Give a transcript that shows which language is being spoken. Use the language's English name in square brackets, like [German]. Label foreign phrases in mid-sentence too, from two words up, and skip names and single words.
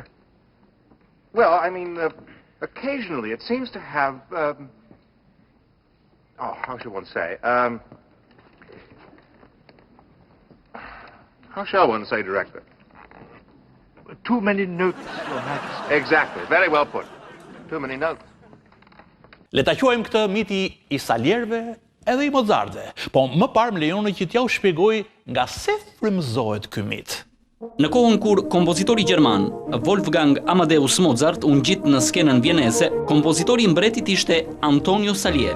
[English] Well, I mean, occasionally it seems to have. How should one say? How shall one say, Director? Too many notes, Your Majesty. Exactly. Very well put. Too many notes. [Albanian] Le ta quajmë këtë miti i Salierëve edhe i Mozartëve, po më parë më lejoni që t'ja u shpjegoj nga se frymëzohet ky mit. Në kohën kur kompozitori gjerman Wolfgang Amadeus Mozart u ngjit në skenën vieneze, kompozitori i mbretit ishte Antonio Salieri.